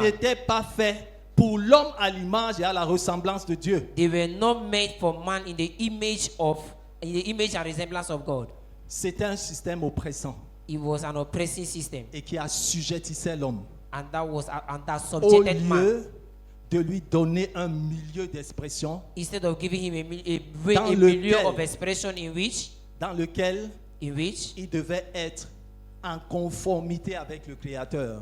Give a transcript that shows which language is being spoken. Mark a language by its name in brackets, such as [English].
[French] n'était pas fait pour l'homme à l'image et à la ressemblance de Dieu. [English] They were not made for man in the image and resemblance of God. [French] C'était un système oppressant [English] It was an oppressing system, [French] et qui assujettissait l'homme. [English] and that [French] Au [English] subjected man. [French] lieu de lui donner un milieu d'expression [English] Instead of giving him [French] Dans [English] a milieu [French] lequel- [English] of expression in which [French] dans lequel [English] he [French] il devait être en conformité avec le Créateur